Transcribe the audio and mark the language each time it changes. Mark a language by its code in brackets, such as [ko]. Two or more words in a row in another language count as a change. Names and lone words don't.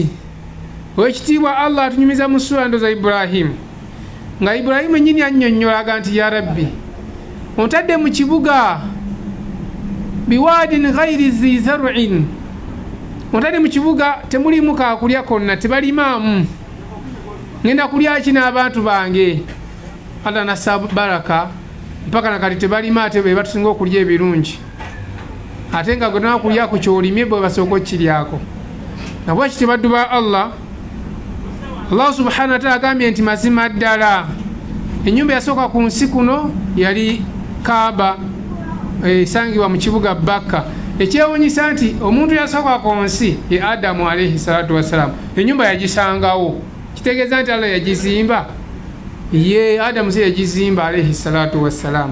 [lg] Owekitiibwa Allah atunyumiza mu sura ndo za Ibrahimu, nga Ibrahimu ennyini annyonnyolaga nti [ar] يا رب [lg] ontadde mu kibuga [ar] بواد غير ذي زرع, [lg] ontadde mu kibuga temulimu kaakulya konna, tebalimaamu, ngenda kulya ki n'abantu bange. Allah nassa baraka mpaka nakati tebalima, ate be batusinga okulya ebirungi, ate nga gwe nakulya ku kyolimye bwe basooka okkiryako. Nabwe kiti baddu ba Allah, Allah [ar] سبحانه وتعالى [lg] agambye nti mazima ddala ennyumba yasooka ku nsi kuno yali Kaaba, esangibwa mu kibuga Bakka. Ekyewuunyisa nti omuntu yasooka ku nsi ye Adamu [ar] عليه الصلاة والسلام, [lg] ennyumba yagisangawo. Kitegeeza nti Allah yagizimba? Ye Adamu si yagizimba [ar] عليه الصلاة والسلام.